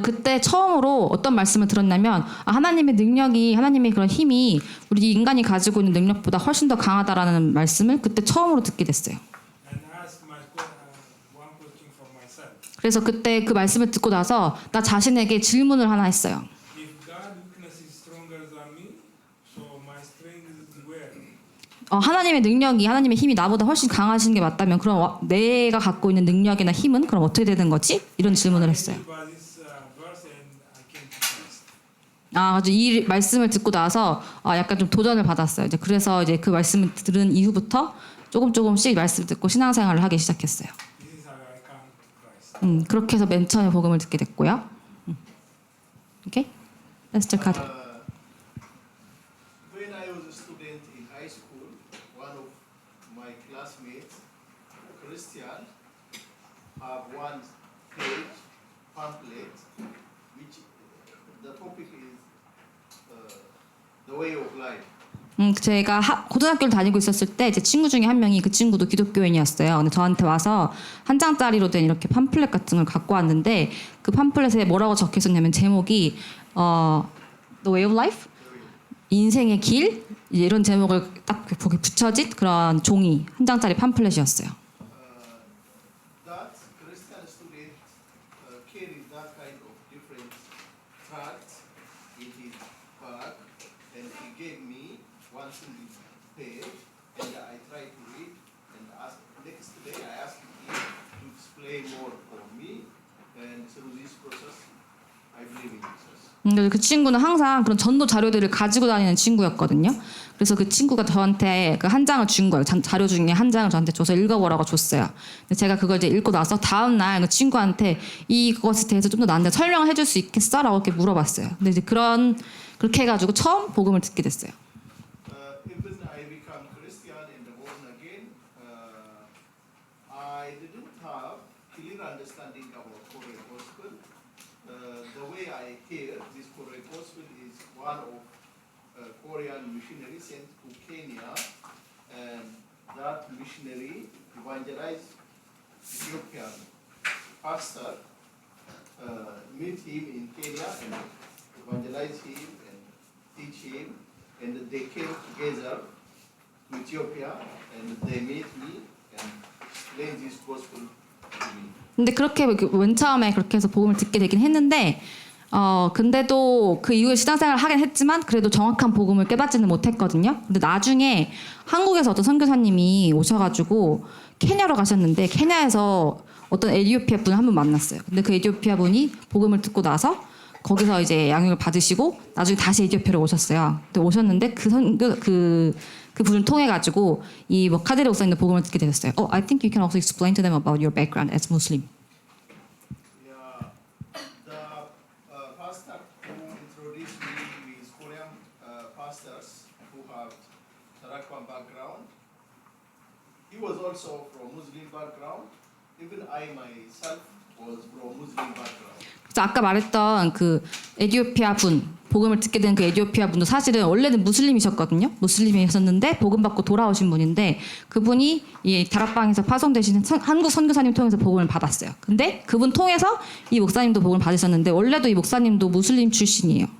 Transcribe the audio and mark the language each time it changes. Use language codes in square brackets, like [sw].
[ko] 이제 그때 처음으로 어떤 말씀을 들었냐면 하나님의 능력이 하나님의 그런 힘이 우리 인간이 가지고 있는 능력보다 훨씬 더 강하다라는 말씀을 그때 처음으로 듣게 됐어요. [en] And I asked one question for myself. [ko] 그래서 그때 그 말씀을 듣고 나서 나 자신에게 질문을 하나 했어요. [en] If God's weakness is stronger than me, so my strength is where? [ko] 하나님의 능력이 하나님의 힘이 나보다 훨씬 강하신 게 맞다면 그럼 내가 갖고 있는 능력이나 힘은 그럼 어떻게 되는 거지? 이런 질문을 했어요. [en] By this verse and I came to Christ. [ko] 아주 이 말씀을 듣고 나서 약간 좀 도전을 받았어요. 이제 그래서 이제 그 말씀을 들은 이후부터 조금씩 말씀 듣고 신앙생활을 하기 시작했어요. [en] This is how I come to Christ. [ko] 그렇게 해서 맨 처음에 복음을 듣게 됐고요. [en] 오케이? Let's check out. When I was a student in high school, one of my classmates, Christian, have one page pamphlet, which the topic is the way of life. [ko] 제가 고등학교를 다니고 있었을 때 제 친구 중에 한 명이 그 친구도 기독교인이었어요. 근데 저한테 와서 한 장짜리로 된 이렇게 팜플렛 같은 걸 갖고 왔는데 그 팜플렛에 뭐라고 적혀 있었냐면 제목이 [en] The Way of Life? [ko] 인생의 길? 이런 제목을 딱 거기 붙여진 그런 종이 한 장짜리 팜플렛이었어요. [en] That Christian student carried that kind of different tracts in his bag, and he gave me one single page, and I tried to read. And next day, I asked him to explain more for me, and through this process, I believe in Jesus. [ko] 그 친구는 항상 그런 전도 자료들을 가지고 다니는 친구였거든요. 그래서 그 친구가 저한테 그 한 장을 준 거예요. 자료 중에 한 장을 저한테 줘서 읽어보라고 줬어요. 근데 제가 그걸 이제 읽고 나서 다음 날 그 친구한테 이것에 대해서 좀 더 나한테 설명을 해줄 수 있겠어?라고 이렇게 물어봤어요. 근데 이제 그렇게 해가지고 처음 복음을 듣게 됐어요. [en] Even I become Christian and born again, I didn't have clear understanding about Korean gospel. The way I hear this Korean gospel is one of Korean missionary sent to Kenya, and that missionary evangelized Ethiopian pastor, meet him in Kenya and evangelize him and teach him, and they came together to Ethiopia and they met me and explained this gospel to me. [ko] 근데 그렇게 맨 처음에 그렇게 해서 복음을 듣게 되긴 했는데 근데도 그 이후에 신앙생활을 하긴 했지만 그래도 정확한 복음을 깨닫지는 못했거든요. 근데 나중에 한국에서 어떤 선교사님이 오셔가지고 케냐로 가셨는데 케냐에서 어떤 에티오피아 분을 한 분 만났어요. 근데 그 에티오피아 분이 복음을 듣고 나서 거기서 이제 양육을 받으시고 나중에 다시 에티오피아로 오셨어요. 근데 오셨는데 그 분을 통해 가지고 이 뭐 카데르 목사님도 복음을 듣게 되셨어요. [en] I think you can also explain to them about your background as Muslim. Yeah, the pastor who introduced me with Korean pastors who have Tarakwan background, he was also from Muslim background. Even I myself was from Muslim background. [ko] 그래서 아까 말했던 그 에티오피아 분 복음을 듣게 된 그 에티오피아 분도 사실은 원래는 무슬림이셨거든요. 무슬림이셨는데 복음 받고 돌아오신 분인데 그분이 이 다락방에서 파송되신 한국 선교사님 통해서 복음을 받았어요. 근데 그분 통해서 이 목사님도 복음을 받으셨는데 원래도 이 목사님도 무슬림 출신이에요.